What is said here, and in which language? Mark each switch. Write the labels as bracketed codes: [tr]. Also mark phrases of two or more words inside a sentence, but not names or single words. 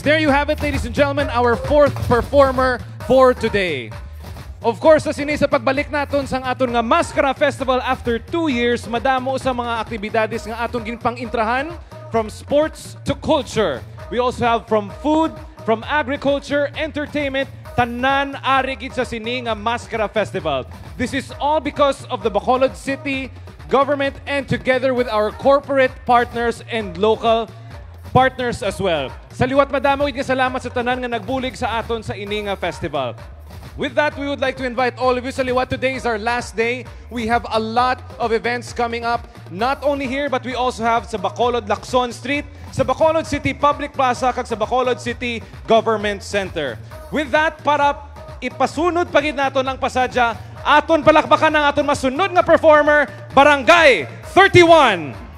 [en] There you have it, ladies and gentlemen, our fourth performer for today. Of course, [hil] sa sa pagbalik naton sang aton nga Maskara Festival [en] after 2 years, [hil] madamo sa mga aktibidades nga aton ginpang-intrahan, [en] from sports to culture. We also have from food, from agriculture, entertainment, [hil] tanan ari gid sa sini nga [en] Maskara Festival. This is all because of the Bacolod City government and together with our corporate partners and local partners as well. [hil] Sa liwat madamo nga salamat sa tanan nga nagbulig sa aton sa ini nga festival. [en] With that, we would like to invite all of you [hil] sa liwat. [en] Today is our last day. We have a lot of events coming up, not only here but we also have sa Bacolod Lacson Street, sa Bacolod City Public Plaza [hil] kag sa [en] Bacolod City Government Center. With that, [hil] para ipasunod pagid naton ang pasadya, aton palakpakan ang aton masunod nga performer, Barangay 31.